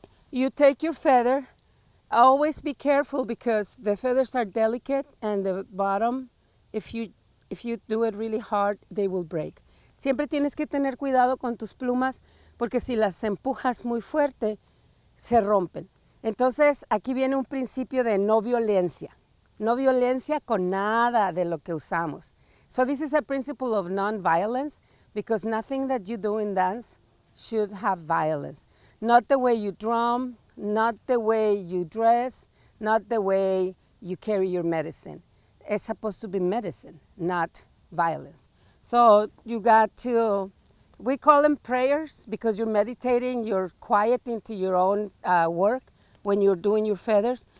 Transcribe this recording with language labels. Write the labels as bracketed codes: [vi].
[en] You take your feather. Always be careful because the feathers are delicate and the bottom, if you do it really hard, they will break. [es] Siempre tienes que tener cuidado con tus plumas porque si las empujas muy fuerte, se rompen. Entonces, aquí viene un principio de no violencia. No violencia con nada de lo que usamos. [en] So this is a principle of non-violence because nothing that you do in dance should have violence. Not the way you drum, not the way you dress, not the way you carry your medicine. It's supposed to be medicine, not violence. So you got to, we call them prayers because you're meditating, you're quiet into your own work when you're doing your feathers.